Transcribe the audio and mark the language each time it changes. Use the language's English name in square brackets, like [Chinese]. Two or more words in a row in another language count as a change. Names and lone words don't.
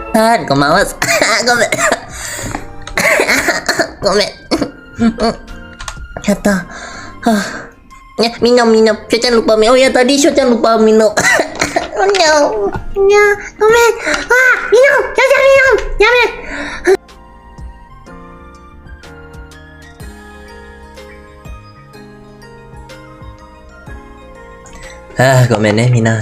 [Japanese] こんばんは。ごめん。ごめん。やった。はあ、 [Indonesian] ya, minum. Sho jangan lupa minum. Oh ya, tadi Sho jangan lupa minum. [English] Oh no. [Indonesian] Ya, komen. Ah, minum. Sho jangan minum. Jangan. Komen ya Mina.